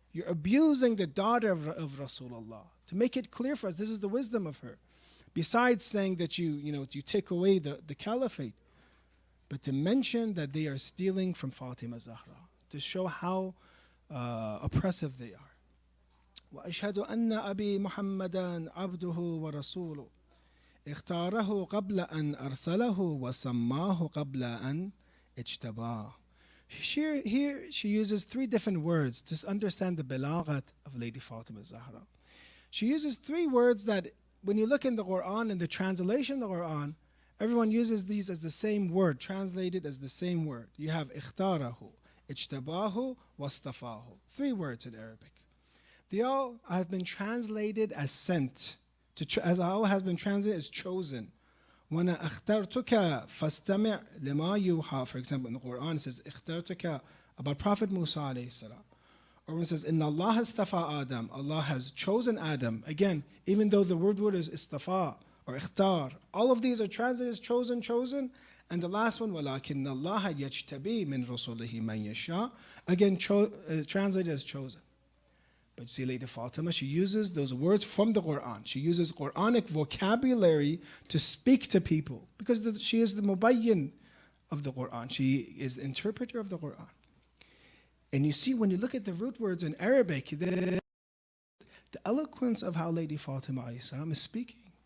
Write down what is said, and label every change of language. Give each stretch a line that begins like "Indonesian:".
English: You're abusing the daughter of Rasulullah. To make it clear for us, this is the wisdom of her. Besides saying that you take away the caliphate, but to mention that they are stealing from Fatima Zahra, to show how oppressive they are.
Arabic: وَأَشْهَدُ أَنَّ أَبِي مُحَمَّدًا عَبْدُهُ وَرَسُولُهُ اختاره قبل أن أرسله وسماه قبل أن اجتباه.
English: Here she uses three different words to understand the balaghat of Lady Fatima Zahra. She uses three words that when you look in the Quran, in the translation of the Quran, everyone uses these as the same word, translated as the same word. You have ikhtarahu, ijtabahu, wastafahu. Three words in Arabic. They all have been translated as sent, as all has been translated as chosen.
Arabic: وَأَنَا أَخْتَرْتُكَ فَاسْتَمِعْ لِمَا يُوحَى.
English: For example, in the Quran it says, اخترتك about Prophet Musa alayhi salam. Or when it says,
Arabic: إِنَّ اللَّهَ اسْتَفَى
English: Adam, Allah has chosen Adam. Again, even though the word is istafa or ikhtar, all of these are translated as chosen.
Arabic: And the last one, وَلَكِنَّ اللَّهَ يَجْتَبِي مِنْ رُسُلِهِ مَنْ يَشَاءُ.
English: Again, translated as chosen. But you see, Lady Fatima, she uses those words from the Quran. She uses Quranic vocabulary to speak to people because she is the mubayyin of the Quran. She is the interpreter of the Quran. And you see, when you look at the root words in Arabic, the eloquence of how Lady Fatima is speaking.